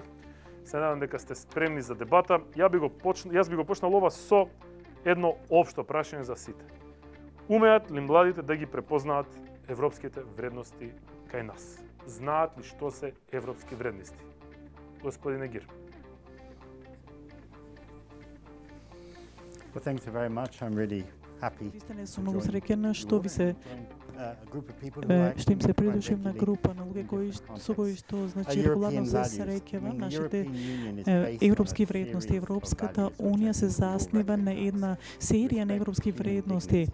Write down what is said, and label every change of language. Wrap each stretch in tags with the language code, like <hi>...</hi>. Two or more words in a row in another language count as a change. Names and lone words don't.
<mk>Се надам дека сте спремни за дебата. Јас би го почнал ова со едно општо прашање за сите. Умеат ли младите да ги препознаат европските вредности кај нас? Знаат ли што се европски вредности? Господин Егир.</mk> <en>Well, thank you very much. I'm really happy.</en> <mk>Вистина сум многу среќен што им се придружим на група на луѓе со кои што значи регуларно се среќава нашите европски вредности. Европската унија се заснива на една серија на европски вредности.</mk>